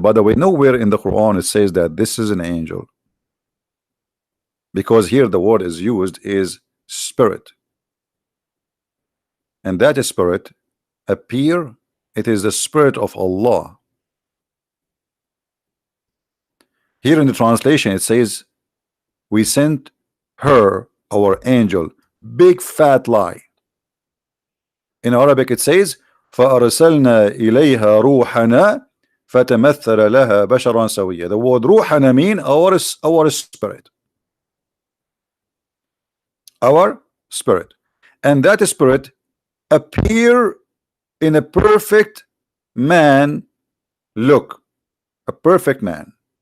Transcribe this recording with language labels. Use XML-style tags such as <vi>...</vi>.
<en>By the way, nowhere in the Quran it says that this is an angel, because here the word is used is spirit, and that spirit appear, it is the spirit of Allah. Here in the translation it says, we sent her, our angel, big fat lie.</en> <ar>In Arabic it says, فأرسلنا إليها روحنا فتمثل لها بشرا سويا.</ar> <en>The word روحنا mean our spirit, our spirit, and that spirit appear in a perfect man look, a perfect man.</en>